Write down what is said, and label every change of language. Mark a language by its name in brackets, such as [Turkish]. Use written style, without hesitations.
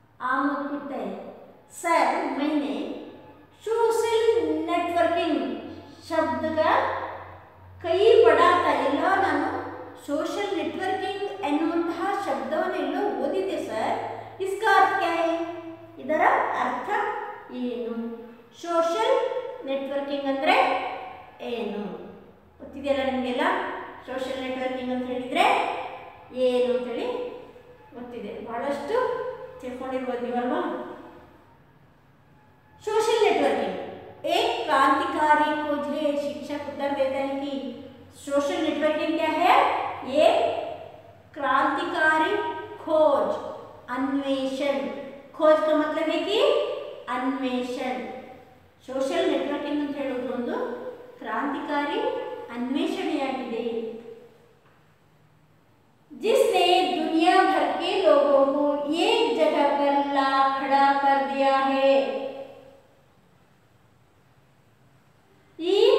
[Hindi] आमोद पूछता है, सर मैंने सोशल नेटवर्किंग शब्द का कई पढ़ा था, [Kannada] ಎಲ್ಲ ನಾನು सोशल नेटवर्किंग ಎನ್ನುವಂತಹ ಶಬ್ದವನ್ನೆಲ್ಲೋ ಓದಿದೆ ಸರ್. [Hindi] इसका अर्थ क्या है? [Kannada] ಇದರ ಅರ್ಥ ಏನು? ಸೋಷಿಯಲ್ ನೆಟ್ವರ್ಕಿಂಗ್ ಅಂದರೆ ಏನು ಗೊತ್ತಿದೆಯಲ್ಲ ನಿಮಗೆಲ್ಲ? ಸೋಷಿಯಲ್ ನೆಟ್ವರ್ಕಿಂಗ್ ಅಂತ ಹೇಳಿದರೆ ಏನು ಅಂತೇಳಿ ಗೊತ್ತಿದೆ, ಬಹಳಷ್ಟು ತಿಳ್ಕೊಂಡಿರ್ಬೋದು ನೀವಲ್ವಾ? [Hindi] सोशल नेटवर्किंग एक क्रांतिकारी खोज है. शिक्षक उत्तर देता है कि सोशल नेटवर्किंग क्या है? एक क्रांतिकारी खोज, अन्वेषण. खोज का मतलब है कि अन्वेषण. [Kannada] सोशल नेटवर्किंग ಅಂತ ಹೇಳೋದು ಒಂದು ಕ್ರಾಂತಿಕಾರಿ अन्वेषणೆಯಾಗಿದೆ. [Hindi] जिसने दुनिया भर के लोगों को एक जगह पर ला खड़ा कर दिया है. ಈ